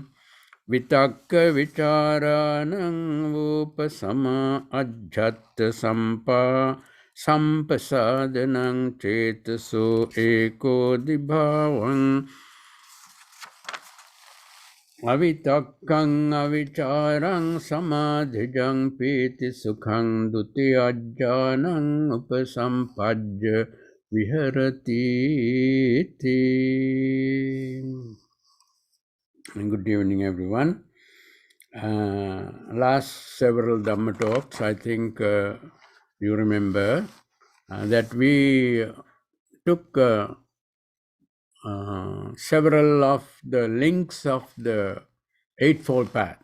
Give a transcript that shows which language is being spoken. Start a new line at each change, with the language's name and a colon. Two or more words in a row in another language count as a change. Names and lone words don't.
Pali: Vitakka vichāranang upasama ajjatta sampā sampasadanang cetaso eko dibhavang avitakkang avichārang samadhijang pīti sukhang dutiyajjānang upasampajja viharati.
English: Good evening, everyone. Last several Dhamma talks, I think you remember that we took several of the links of the Eightfold Path.